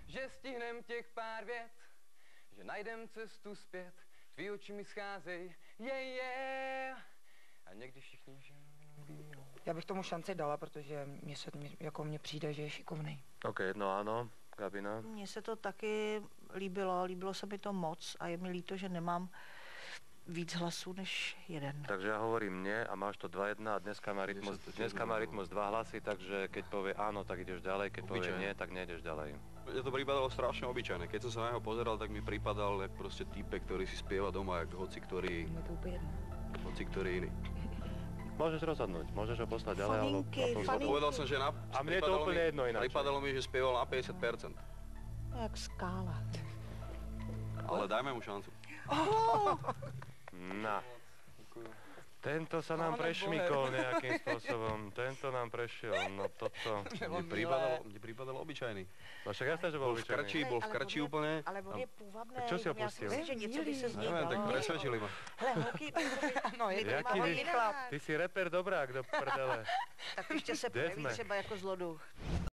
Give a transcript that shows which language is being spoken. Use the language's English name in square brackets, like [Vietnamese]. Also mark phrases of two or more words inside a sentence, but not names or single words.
[Czech] stihnem těch pár vět, že najdem cestu zpět, tvý oči mi scházejí, a někdy všichni žijou. Já bych tomu šanci dala, protože mně přijde, že je šikovný. [Slovak] OK, jedno áno. Gabina? [Czech] Mně se to taky líbilo se mi to moc a je mi líto, že nemám víc hlasů než jeden. [Slovak] Takže ja hovorím nie a máš to 2-1 a dneska má rytmus 2 hlasy, takže keď povie áno, tak ideš ďalej, keď povie nie, tak nejdeš ďalej. Mne to pripadalo strašne obyčajné. Keď som sa na neho pozeral, tak mi pripadal jak proste týpek, ktorý si spieva doma, jak hoci ktorý iný. Môžeš rozhodnúť, môžeš ho poslať ďalej, alebo... Povedal som, že a mne je to úplne jedno ináč. Pripadalo mi, že spieval na 50%. Jak skála. Ale dajme mu šancu. No. Tento sa nám prešmykol nejakým spôsobom. Tento nám prešiel, no toto... Mne pripadalo obyčajný. No však jasné, že bol obyčajný. Bol v krči úplne. [Czech] Ale on je půvabný. [Slovak] Čo si ho pustil? [Czech] Já si myslím, že něco by se z něj [Slovak] Neviem, tak [Czech] dalo. [Slovak] presvedčili ma. [Czech] Hele, holky, [Slovak] Ty si reper dobrák do prdele. [Czech] tak ještě se Kde projeví jsme? třeba jako zloduch.